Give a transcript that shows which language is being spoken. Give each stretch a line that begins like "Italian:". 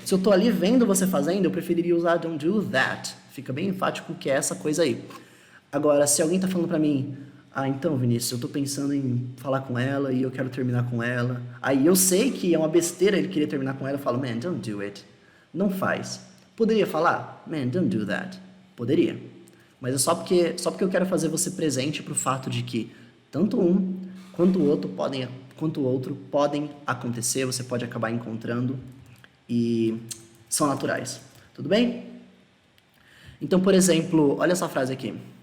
Portuguese: Se eu tô ali vendo você fazendo, eu preferiria usar
English: don't do that.
Portuguese: Fica bem enfático que é essa coisa aí. Agora, se alguém tá falando pra mim, então, Vinícius, eu tô pensando em falar com ela e eu quero terminar com ela. Aí eu sei que é uma besteira ele querer terminar com ela, eu falo,
English: man, don't do it.
Portuguese: Não faz. Poderia falar,
English: man, don't do that.
Portuguese: Poderia. Mas é só porque eu quero fazer você presente pro fato de que tanto um quanto o outro podem acontecer, você pode acabar encontrando e são naturais. Tudo bem? Então, por exemplo, olha essa frase aqui.